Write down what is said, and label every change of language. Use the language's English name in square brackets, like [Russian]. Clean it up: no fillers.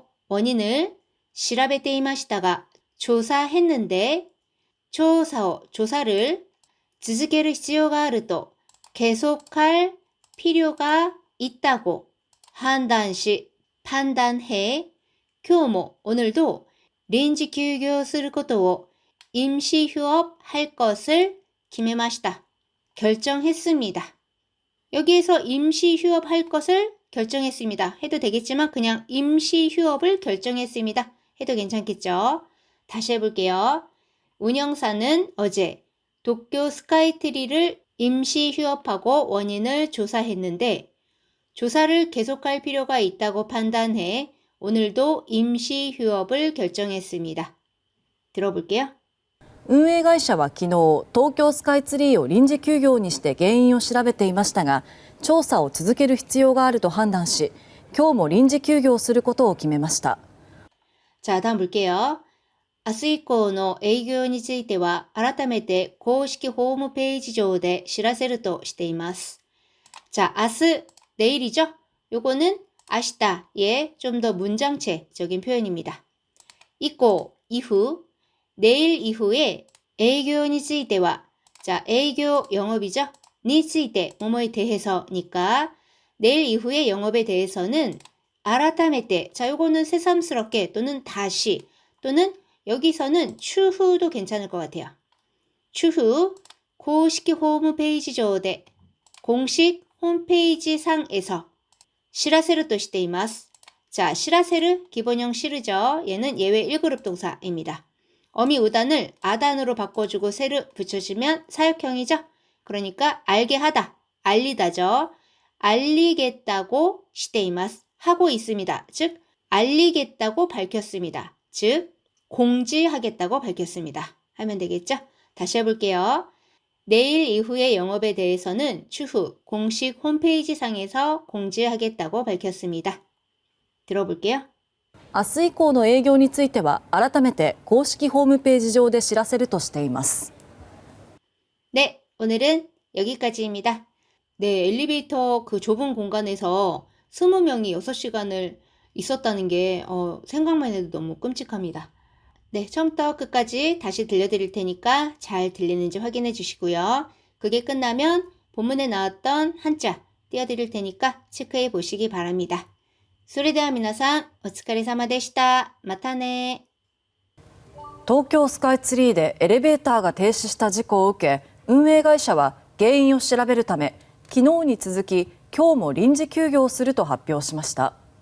[Korean] 원인을 [Japanese] 調べていましたが [Korean] 조사했는데 조사를 [Japanese] 続ける必要があると [Korean] 계속할 필요가 있다고 판단해 [Japanese] 今日も [Korean] 오늘도 [Japanese] 臨時休業することを [Korean] 임시 휴업할 것을 [Japanese] 決めました. [Korean] 결정했습니다. 여기에서 임시 휴업할 것을 결정했습니다. 해도 되겠지만 그냥 임시 휴업을 결정했습니다. 해도 괜찮겠죠? 다시 해볼게요. 운영사는 어제 도쿄 스카이트리를 임시 휴업하고 원인을 조사했는데 조사를 계속할 필요가 있다고 판단해 오늘도 임시 휴업을 결정했습니다. 들어볼게요. [Japanese] 運営会社は昨日、東京スカイツリーを臨時休業にして原因を調べていましたが、調査を続ける必要があると判断し、今日も臨時休業することを決めました。 [Korean] 자, 다음 볼게요. [Japanese] 明日以降の営業については改めて公式ホームページ上で知らせるとしています. [Korean] 자, 明日, 내일이죠? 요거는 아시다의 좀 더 문장체적인 표현입니다. 이고, 이후, 내일 이후에 [Japanese] 営業については [Korean] 자, 営業 영업이죠? [Japanese] について [Korean] 뭐뭐에 대해서니까 내일 이후의 영업에 대해서는 [Japanese] 改めて [Korean] 자, 요거는 새삼스럽게 또는 다시 또는 여기서는 추후도 괜찮을 것 같아요. 추후 공식 홈페이지上で 공식 홈페이지 상에서 [Japanese] 知らせるとしています. [Korean] 자, [Japanese] 知らせる [Korean] 기본형 시르죠. 얘는 예외 1그룹 동사입니다. 어미 우단을 아단으로 바꿔주고 세를 붙여주면 사역형이죠. 그러니까 알게 하다, 알리다죠. 알리겠다고 [Japanese] しています. [Korean] 하고 있습니다. 즉 알리겠다고 밝혔습니다. 즉 공지하겠다고 밝혔습니다. 하면 되겠죠? 다시 해볼게요. 내일 이후의 영업에 대해서는 추후 공식 홈페이지 상에서 공지하겠다고 밝혔습니다. 들어볼게요. [Japanese] 明日以降の営業については改めて公式ホームページ上で知らせるとしています。 [Korean] 네, 오늘은 여기까지입니다. 네, 엘리베이터 그 좁은 공간에서 20명이 6시간을 있었다는 게 생각만 해도 너무 끔찍합니다. 네, 처음부터 끝까지 다시 들려드릴 테니까 잘 들리는지 확인해 주시고요. 그게 끝나면 본문에 나왔던 한자 띄워드릴 테니까 체크해 보시기 바랍니다. [Japanese] それでは皆さん、お疲れ様でした。またね。東京スカイツリーでエレベーターが停止した事故を受け、運営会社は原因を調べるため、昨日に続き今日も臨時休業すると発表しました。